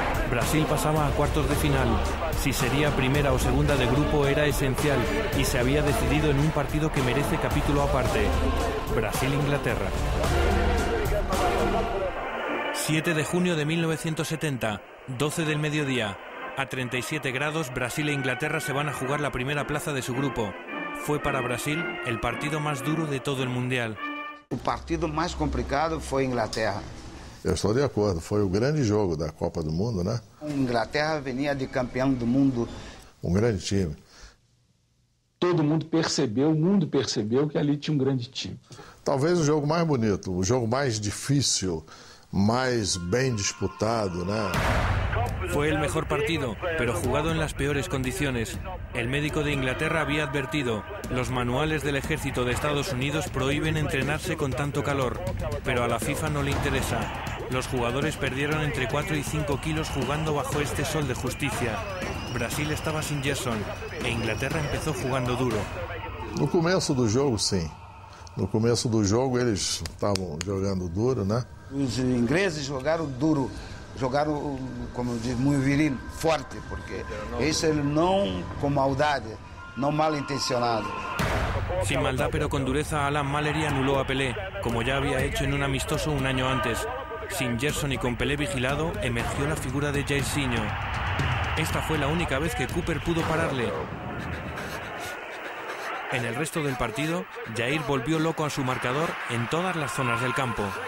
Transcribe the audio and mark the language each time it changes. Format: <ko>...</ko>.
<es>Brasil pasaba a cuartos de final. Si sería primera o segunda de grupo era esencial y se había decidido en un partido que merece capítulo aparte. Brasil-Inglaterra. 7 de junio de 1970, 12 del mediodía. A 37 grados, Brasil e Inglaterra se van a jugar la primera plaza de su grupo. fue para Brasil el partido más duro de todo el Mundial.</es> <pt>O partido mais complicado foi Inglaterra. Eu estou de acordo, foi o grande jogo da Copa do Mundo, né? Inglaterra vinha de campeão do mundo. Um grande time. Todo mundo percebeu, o mundo percebeu que ali tinha um grande time. Talvez o jogo mais bonito, o jogo mais difícil,</pt> <es>más bien disputado, ¿no? Fue el mejor partido, pero jugado en las peores condiciones. El médico de Inglaterra había advertido: los manuales del ejército de Estados Unidos prohíben entrenarse con tanto calor, pero a la FIFA no le interesa. Los jugadores perdieron entre 4 y 5 kilos jugando bajo este sol de justicia. Brasil estaba sin Gerson e Inglaterra empezó jugando duro.</es> <pt>No começo do jogo, sim. No começo do jogo eles estavam jogando duro, né? Os ingleses jogaram duro, jogaram, como diz, muito viril, forte, porque isso ele não com maldade, não mal intencionado.</pt> <es>Sin maldad pero con dureza, Alan Mallory anuló a Pelé, como ya había hecho en un amistoso un año antes. Sin Gerson y con Pelé vigilado, emergió la figura de Jairzinho. Esta fue la única vez que Cooper pudo pararle. En el resto del partido, Jair volvió loco a su marcador en todas las zonas del campo.</es>